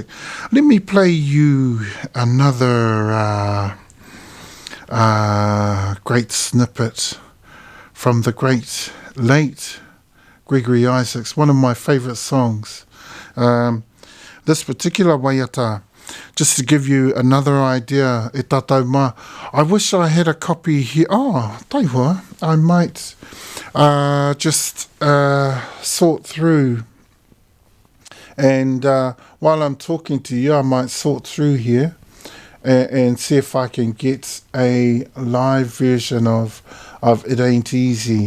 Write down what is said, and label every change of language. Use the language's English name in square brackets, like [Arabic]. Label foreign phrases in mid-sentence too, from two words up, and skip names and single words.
[English] Let me play you another great snippet from the great late Gregory Isaacs, one of my favourite songs. This particular waiata, just to give you another idea, [Māori] e tātou mā. [English] I wish I had a copy here. Oh, taihua, I might just sort through. And while I'm talking to you, I might sort through here and see if I can get a live version of It Ain't Easy.